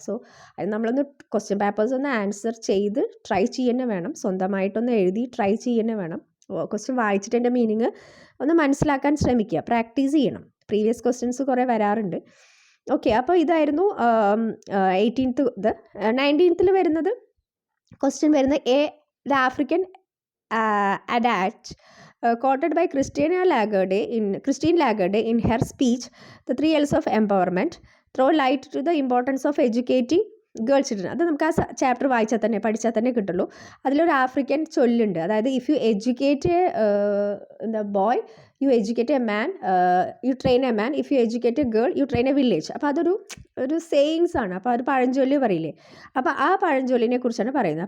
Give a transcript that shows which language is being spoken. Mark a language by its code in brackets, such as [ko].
[ml] So അത് നമ്മളൊന്ന് question papers ഒന്ന് ആൻസർ ചെയ്ത് ട്രൈ ചെയ്യുന്നത് വേണം, സ്വന്തമായിട്ടൊന്ന് എഴുതി ട്രൈ ചെയ്യുന്നത് വേണം. ക്വസ്റ്റ്യൻ വായിച്ചിട്ട് എൻ്റെ മീനിങ് ഒന്ന് മനസ്സിലാക്കാൻ ശ്രമിക്കുക, പ്രാക്ടീസ് ചെയ്യണം. പ്രീവിയസ് ക്വസ്റ്റ്യൻസ് കുറേ വരാറുണ്ട്. ഓക്കെ, അപ്പോൾ ഇതായിരുന്നു 18th. 19th വരുന്നത് ക്വസ്റ്റ്യൻ വരുന്നത് [en] The African adage quoted by Christine Lagarde in her speech The 3 L's of Empowerment, throw light to the importance of educating girl children. [ml] അത് നമുക്ക് ആ ചാപ്റ്റർ വായിച്ചാൽ തന്നെ, പഠിച്ചാൽ തന്നെ കിട്ടുള്ളൂ. അതിലൊരു ആഫ്രിക്കൻ ചൊല്ലുണ്ട്, അതായത് [en] If you educate the boy you educate a man, you train a man, if you educate a girl you train a village. [ml] അപ്പോൾ അതൊരു സേയിങ്സ് ആണ്. അപ്പോൾ ഒരു പഴഞ്ചൊല്ല് പറയില്ലേ, അപ്പോൾ ആ പഴഞ്ചൊല്ലിനെ കുറിച്ചാണ് പറയുന്നത്.